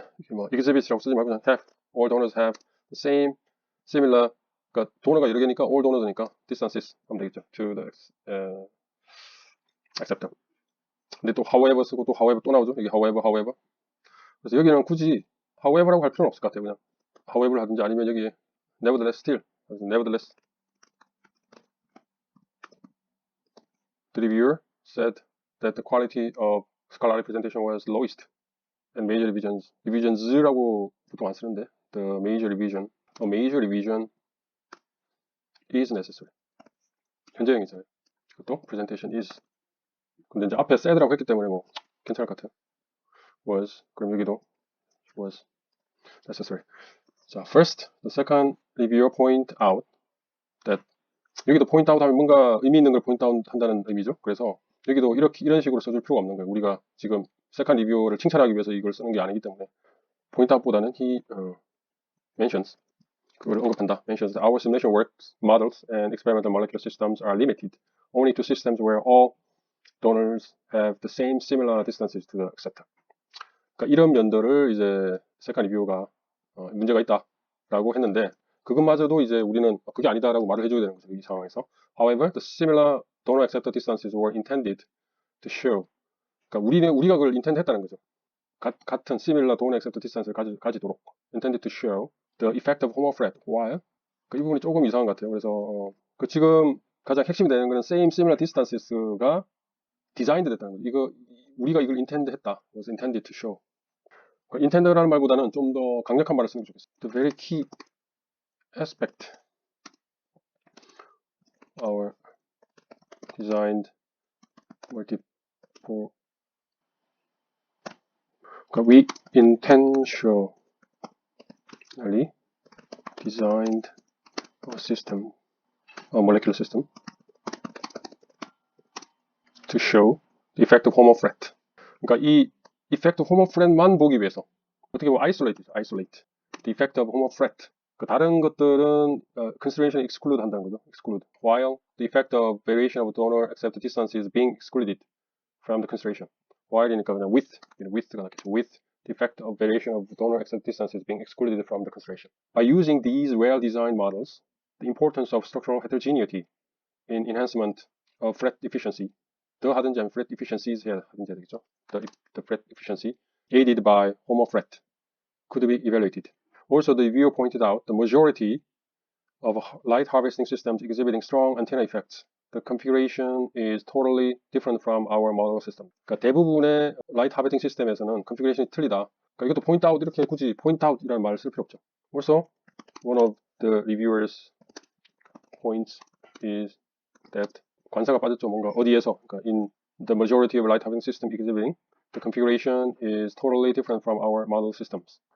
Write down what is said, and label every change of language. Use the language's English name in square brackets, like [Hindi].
[Korean] 뭐 exhibit이라고 쓰지 말고 그냥 have, [English] all donors have the same similar, [Korean] 그러니까 도너가 여러 개니까 all donors니까 distances 하면 되겠죠. [English] to the acceptor. [Korean] 근데 또 however 쓰고 또 however 또 나오죠. 여기 however. 그래서 여기는 굳이 however라고 할 필요는 없을 것 같아요. [English] 그냥 however 하든지 아니면 여기 nevertheless still, nevertheless the reviewer said that the quality of scholarly presentation was lowest and major revisions [Korean] 라고 보통 안 쓰는데 [English] the major revision, a major revision is necessary. [Korean] 현재형이잖아요. 그것도 [English] presentation is. [Korean] 근데 이제 앞에 said라고 했기 때문에 뭐 괜찮을 것 같아요. [English] was, [Korean] 그럼 여기도 [English] was necessary. [Korean] 자, [English] first, the second reviewer point out that, [Korean] 여기도 point out 하면 뭔가 의미 있는 걸 point out 한다는 의미죠. 그래서 여기도 이런 식으로 써줄 필요가 없는 거예요. 우리가 지금 second reviewer를 칭찬하기 위해서 이걸 쓰는 게 아니기 때문에 point out보다는 [English] he mentions, [Korean] 그걸 언급한다. [English] mentions that our simulation works, models, and experimental molecular systems are limited only to systems where all donors have the same similar distances to the acceptor. [Korean] 그러니까 이런 면들을 이제 second reviewer가 문제가 있다라고 했는데 그것마저도 이제 우리는 그게 아니다라고 말을 해줘야 되는 거죠. 이 상황에서. [English] However, the similar donor acceptor distances were intended to show. [Korean] 그러니까 우리가 그걸 intend 했다는 거죠. 같은 [English] similar donor acceptor distance를 가지도록 intended to show the effect of homophret while. [Korean] 이 부분이 조금 이상한 것 같아요. 그래서 그 지금 가장 핵심이 되는 거는 same similar distances가 designed 됐다는 거죠. 우리가 이걸 intend 했다. [English] was intended to show. [Korean] intend라는 말보다는 좀 더 강력한 말을 쓰는 게 좋겠어요. [English] The very key aspect our designed multiple, we intentionally designed a system, a molecular system to show the effect of homophret. [Korean] 그러니까 이 [English] effect of homophret만 [Korean] 보기 위해서 어떻게 보면 [English] isolate the effect of homophret. [Korean] 그 다른 것들은 consideration exclude 한다는 거죠. [English] exclude. While the effect of variation of donor accepted distance is being excluded from the consideration. [Korean] while이니까 그냥 with가 낫겠죠. [English] with the effect of variation of donor accepted distance is being excluded from the consideration. By using these well-designed models, the importance of structural heterogeneity in enhancement of Fret efficiency, [Korean] 더 하든지 아니면 Fret efficiencies 해야 하든지 되겠죠. [English] The Fret efficiency aided by homofret could be evaluated. Also, the reviewer pointed out the majority of light harvesting systems exhibiting strong antenna effects. The configuration is totally different from our model system. [Korean] 그러니까 대부분의 light harvesting 시스템에서는 configuration이 틀리다. 그러니까 이것도 point out 이렇게 굳이 point out이라는 말을 쓸 필요 없죠. [English] Also, one of the reviewers' points is that [Korean] 관사가 빠졌죠. 뭔가 어디에서, 그러니까 [English] in the majority of light harvesting system exhibiting the configuration is totally different from our model systems.